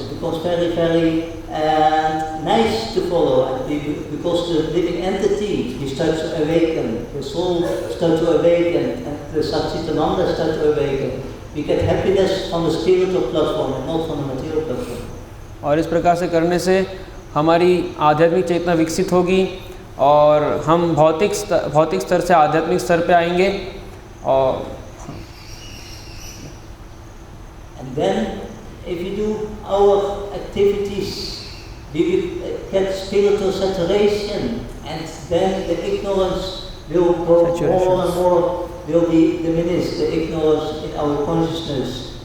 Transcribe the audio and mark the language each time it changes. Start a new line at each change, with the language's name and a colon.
English: It becomes very, very nice to follow, and because the living entity, we start to awaken, the soul starts to awaken, and the Satchitananda starts to awaken. We get happiness from the spiritual platform and not from the material platform.
Hindi: और इस प्रकार से करने से हमारी आध्यात्मिक चेतना विकसित होगी और हम भौतिक स्तर से आध्यात्मिक स्तर पे आएंगे और
English: And then if we do our activities, we will get spiritual saturation, and then the ignorance will go more and more, will be diminished, the ignorance in our consciousness.